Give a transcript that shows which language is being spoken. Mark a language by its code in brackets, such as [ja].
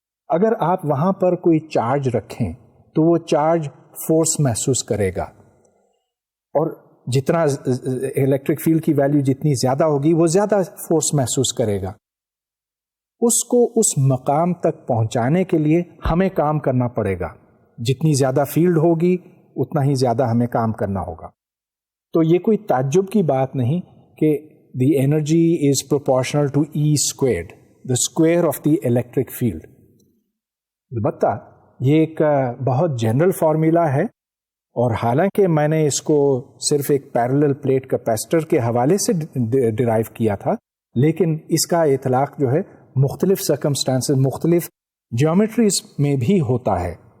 [ur] اگر آپ وہاں پر کوئی چارج رکھیں تو وہ چارج فورس محسوس کرے گا، اور جتنا الیکٹرک فیلڈ کی ویلیو جتنی زیادہ ہوگی وہ زیادہ فورس محسوس کرے گا. اس کو اس مقام تک پہنچانے کے لیے ہمیں کام کرنا پڑے گا. جتنی زیادہ فیلڈ ہوگی اتنا ہی زیادہ ہمیں کام کرنا ہوگا. تو یہ کوئی تعجب کی بات نہیں کہ [en] the energy is proportional to E squared, the square of the electric field. [ur] البتہ یہ ایک بہت جنرل فارمولا ہے، اور حالانکہ میں نے اس کو صرف ایک پیرلل پلیٹ کیپیسٹر کے حوالے سے ڈرائیو کیا تھا، لیکن اس کا اطلاق جو ہے مختلف سرکمسٹانسز، مختلف جیومیٹریز میں بھی ہوتا ہے.